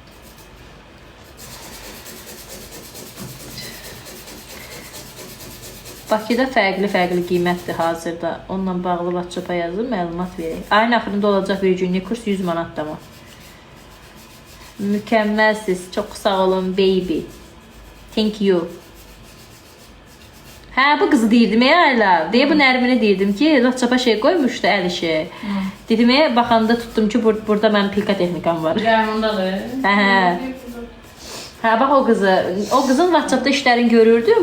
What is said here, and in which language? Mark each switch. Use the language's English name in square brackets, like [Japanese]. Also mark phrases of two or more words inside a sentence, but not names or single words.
[Azerbaijani] Bakıda fərqli qiymətdir hazırda. Onunla bağlı WhatsApp-a yazın, məlumat verək. Ayın axırında olacaq bir günlük kurs 100 manatdır amma. Mükəmməlsiz. Çox sağ olun baby. [English] Thank you. [Azerbaijani] Hə, bu qızı deyirdim ya Ayla. Deyə bu Nərmini deyirdim ki, WhatsApp-a şey qoymuşdu əl işi. Dedim baxanda tutdum ki, burada mənim pilka texnikam var. Yanındadır. Hə. Hə, bax o qızın WhatsApp-da işlərini görürdüm.